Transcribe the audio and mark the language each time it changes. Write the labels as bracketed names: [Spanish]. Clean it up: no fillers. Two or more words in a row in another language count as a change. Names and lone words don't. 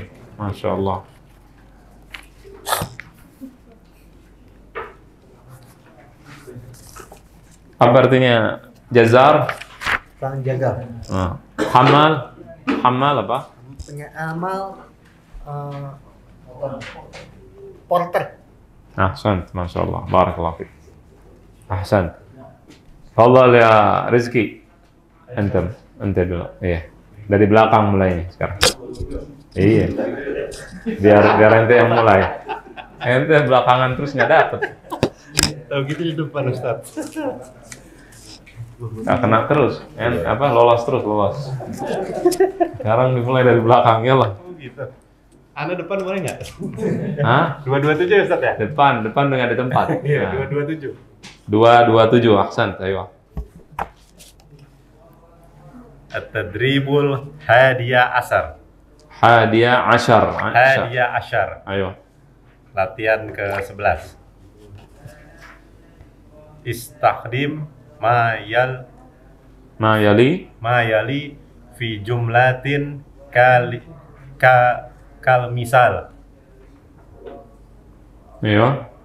[Arabic] ما شاء الله. [Indonesian] Apa artinya jazar? Tukang jaga. Hamal. Hamal apa? Pengamal. Porter. [Arabic] أحسن. ما شاء الله. بارك الله فيك. أحسن. فضل يا Rizki. [Indonesian] Ente dulu. Iya. Dari belakang mulai nih sekarang. Iya. Biar ente yang mulai. Ente belakangan terus nggak dapet. Tahu gitu di depan Ustaz. Nggak kena terus. Lolos terus, lolos. Sekarang dimulai dari belakang ya lah. Oh gitu. Anda depan boleh nggak? Hah? 227 Ustaz ya? Depan dengan di tempat. Iya, Nah. 227. 227, Ahsan, ayo. [Arabic] التدريب الحادي عشر. حادي عشر. حادي عشر. [Indonesian] Ayo. Latihan ke-11. [Arabic] استخدم ما يلي في جملة كالمثال. [Indonesian] Ayo.